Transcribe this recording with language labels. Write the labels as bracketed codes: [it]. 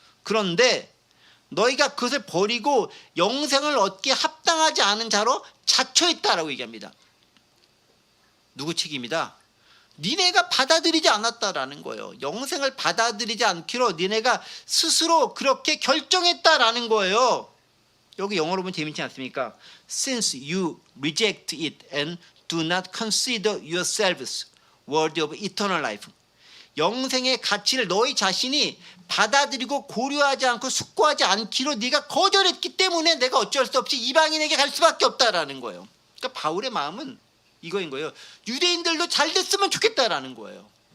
[ko] 그런데 너희가 그것을 버리고 영생을 얻기에 합당하지 않은 자로 자처했다라고 얘기합니다. 누구 책임이다? 니네가 받아들이지 않았다라는 거예요. 영생을 받아들이지 않기로 니네가 스스로 그렇게 결정했다라는 거예요. 여기 영어로 보면 재밌지 않습니까? [en] Since you reject it and do not consider yourselves worthy of eternal life. [ko] 영생의 가치를 너희 자신이 받아들이고 고려하지 않고 숙고하지 않기로 네가 거절했기 때문에 내가 어쩔 수 없이 이방인에게 갈 수밖에 없다라는 거예요. 그러니까 바울의 마음은 이거인 거예요. 유대인들도 잘 됐으면 좋겠다라는 거예요.